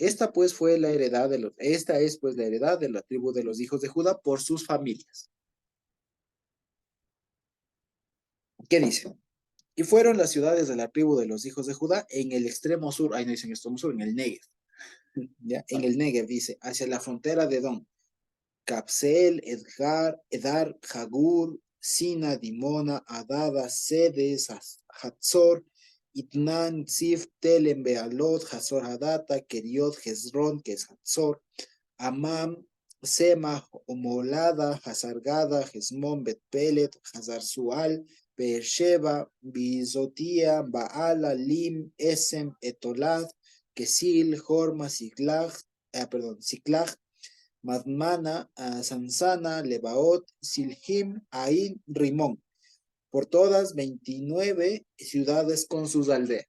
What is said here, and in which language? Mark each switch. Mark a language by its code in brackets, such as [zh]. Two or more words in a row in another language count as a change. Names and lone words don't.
[es] Esta es pues la heredad de la tribu de los hijos de Judá por sus familias. ¿Qué dice? Y fueron las ciudades de la tribu de los hijos de Judá en el extremo sur, ahí no dicen extremo sur, en el Negev, ¿ya? En el Negev dice, hacia la frontera de Edom, Capsel, Edar, Jagur, Sina, Dimona, Adada, Sedes, Hatzor, Itnan, Tzif, Telem, Bealot, Hazor Hadata, Keriot, Hezron, que es Hatzor, Amam, Sema, Omolada, Hazargada, Hezmon, Betpelet, Hazarzual, Beersheba, Bizotia, Baala, Lim, Esem, Etolad, Kesil, Horma, Siklag, Madmana, Sansana, Lebaot, Silhim, Ain, Rimón, por todas 29 ciudades con sus aldeas.